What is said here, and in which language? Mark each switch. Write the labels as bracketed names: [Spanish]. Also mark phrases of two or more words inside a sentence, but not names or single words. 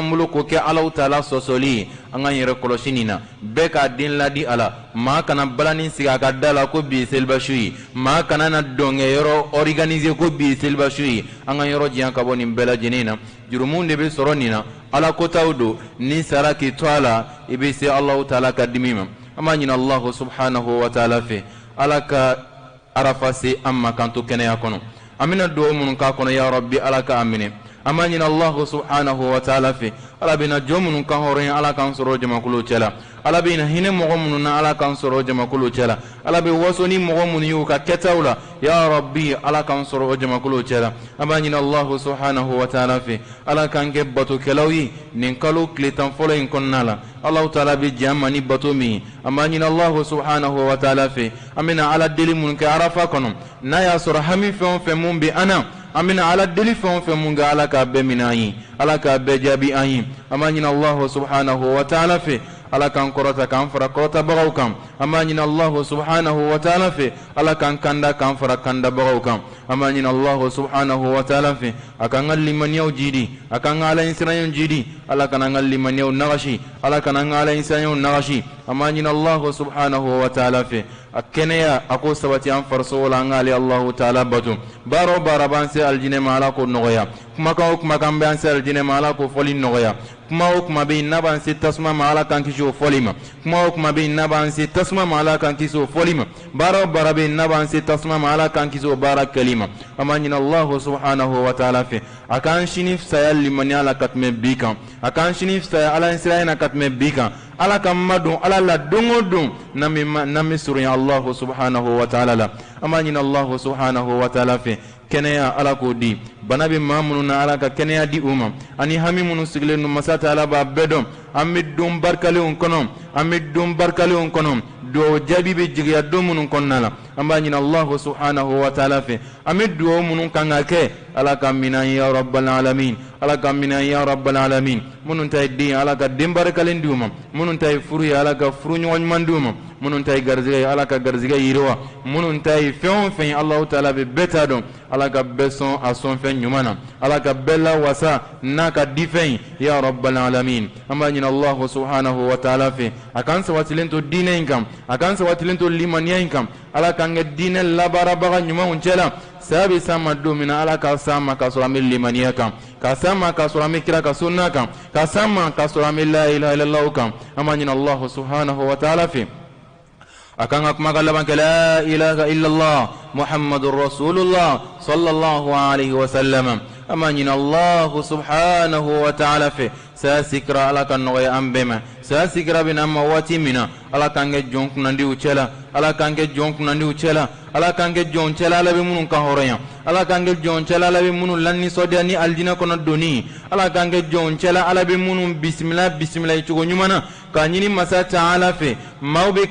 [Bambara] an bolo k'o kɛ alaw ta'ala sɔsɔli ye an k'an yɛrɛ kɔlɔsi nin na bɛɛ k'a den ladi a la maa kana balani sigi a ka da la ko bi ye selibasu ye maa kana na dɔnkɛyɔrɔ organiser ko bi ye selibasu ye an ka yɔrɔ diyan ka bɔ nin bɛɛ lajɛlen na jurumunw de bɛ sɔrɔ nin na ala kotaw don ni sara k'i to a la i bɛ se alaw ta'ala ka dimi ma an b'a ɲini [Arabic] الله سبحانه وتعالى [Bambara] fɛ ala ka arafa se an ma k'an to kɛnɛya kɔnɔ an bɛna dugawu minnu k'a kɔnɔ [Arabic] يا ربي [Bambara] ala k'a minɛ an b'a ɲini [Arabic] الله سبحانه وتعالى [Bambara] fɛ ala bɛna jɔn minnu kan hɔrɔnya ala k'an sɔrɔ jamakulu cɛ la ala bɛna hinɛ mɔgɔ minnu na ala k'an sɔrɔ jamakulu cɛ la ala bɛ waso ni mɔgɔ minnu y'u ka kɛtaw la ya rabbi ala k'an sɔrɔ o jamakulu cɛ la an b'a ɲini Allahu subhanahu wa ta'ala fɛ ala k'an kɛ batokɛlaw ye nin kalo tile tan fɔlɔ in kɔnɔna la [Arabic] الله تعالى [Bambara] bɛ jɛn an ma ni bato min ye an b'a ɲini [Arabic] الله سبحانه وتعالى [Bambara] fɛ an bɛna ala deli minnu kɛ arafa kɔnɔ n'a y'a sɔrɔ hami fɛn o fɛn mun bɛ an na an bɛna ala deli fɛn o fɛn mun kɛ ala k'a bɛɛ minɛ an ye ala k'a bɛɛ jaabi an ye an b'a ɲini [Arabic] الله سبحانه وتعالى [Bambara] fɛ ala k'an kɔrɔta k'an fara kɔrɔtabagaw kan an b'a ɲini Allahu [Arabic] سبحانه وتعالى [Bambara] fɛ ala k'an kanda k'an fara kandabagaw kan an b'a ɲini [Arabic] الله سبحانه وتعالى [Bambara] fɛ a k'an ka limaniyaw jidi a k'an ka ala ɲɛsiranɲɛw jidi ala kana an ka limaniyaw nagasi ala kana an ka ala ɲɛsiranɲɛw nagasi an b'a ɲini [Arabic] الله سبحانه وتعالى [Bambara] fɛ a kɛnɛya a ko sabati an farisogo la an k'ale [Arabic] الله تعالى [Bambara] bato baara o baara b'an se alijinɛ ma ala k'o nɔgɔya kumakan o kumakan b'an se alijinɛ ma ala k'o fɔli nɔgɔya kuma o kuma bɛ yen n'a b'an se tasuma ma ala k'an kisi o fɔli ma kuma o kuma bɛ yen n'a b'an se tasuma ma ala k'an kisi o fɔli ma baara o baara bɛ yen n'a b'an se tasuma ma ala k'an kisi o baara kɛli ma an b'a ɲini [Arabic] الله سبحانه وتعالى [Bambara] fɛ a k'an sini fisaya limaniya la ka tɛmɛ bi kan a k'an sini fisaya ala ɲɛsiranya na ka tɛmɛ bi kan ala ka madon ala la don o don n'an bɛ surunya [Arabic] الله سبحانه وتعالى [Bambara] la an b'a ɲini [Arabic] الله سبحانه وتعالى [Bambara] fɛ kɛnɛya ala k'o di bana bɛ maa minnu na ala ka kɛnɛya di u ma ani hami minnu sigilen don masa taala b'a bɛɛ dɔn an bɛ don barikalenw kɔnɔ duwawu jaabi bɛ jigiya don minnu kɔnɔna la an b'a ɲini [Arabic] الله سبحانه وتعالى [Bambara] fɛ an bɛ duwawu minnu kan ka kɛ ala ka minɛ [Arabic] يا رب العالمين [Bambara] ala ka minɛ [Arabic] يا رب العالمين [Bambara] minnu ta ye den ala ka den barikalen di u ma minnu ta ye furu ye ala ka furu ɲɔgɔn ɲuman di u ma minnu ta ye garizɛgɛ ye ala ka garizɛgɛ yiriwa minnu ta ye fɛn o fɛn [Arabic] الله تعالى [Bambara] bɛ bɛɛ ta dɔn ala ka bɛɛ sɔn a sɔnfɛn ɲuman na ala ka bɛɛ lawasa n'a ka difɛn [Arabic] يا رب العالمين [Bambara] an b'a ɲini [Arabic] الله سبحانه وتعالى [Bambara] fɛ a k'an sabatilen to diinɛ in kan a k'an sabatilen to limaniya in kan ala k'an kɛ diinɛ labaarabaga ɲumanw cɛla saya bɛ s'an ma don min na ala ka s'an ma k'a sɔrɔ an bɛ limaniya kan ka s'an ma k'a sɔrɔ an bɛ kira ka sunna kan ka s'an ma k'a sɔrɔ an bɛ [Arabic] لا إله إلا الله [Bambara] kan an b'a ɲini [Arabic] الله سبحانه وتعالى [Bambara] fɛ akan ka kuma ka laban kɛ [Arabic] لا إله إلا الله محمد رسول الله صلى الله عليه وسلم [Bambara] an b'a ɲini [Arabic] الله سبحانه وتعالى [Bambara] fɛ saya sikira ala ka nɔgɔya an bɛɛ ma saya sikira bɛ n'an ma waati min na ala k'an kɛ jɔn kunnandiw cɛla ala k'an kɛ jɔn kunnandiw cɛla ala k'an kɛ jɔn cɛla ala bɛ minnu ka hɔrɔnya ala k'an kɛ jɔn cɛla ala bɛ minnu lanisɔndiya ni alijinɛ kɔnɔ donni ala k'an kɛ jɔn cɛla ala bɛ minnu bisimila bisimila cogo ɲuman na k'a ɲini masa taala fɛ maaw bɛ